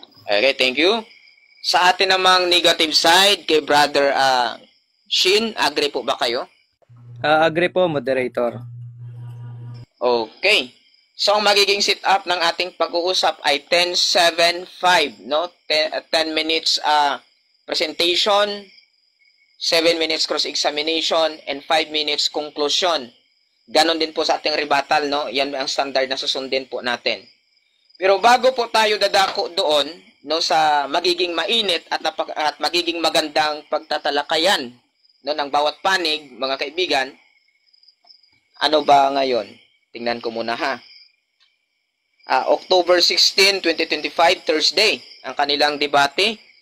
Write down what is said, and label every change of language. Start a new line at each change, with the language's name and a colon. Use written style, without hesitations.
English: Okay, thank you.
Filipino: Sa atin namang negative side, kay Brother Shin, agree po ba kayo? Agree po, moderator. Okay. So, ang magiging sit-up ng ating pag-uusap ay 10-7-5, no?
English: 10 minutes presentation, 7 minutes cross-examination, and 5 minutes conclusion.
Filipino: Ganon din po sa ating rebuttal, no? Yan ang standard na susundin po natin. Pero bago po tayo dadako doon, no, sa magiging mainit at magiging magandang pagtatalakayan, no, ng bawat panig, mga kaibigan, ano ba ngayon? Tingnan ko muna ha. October 16, 2025, Thursday, ang kanilang debate.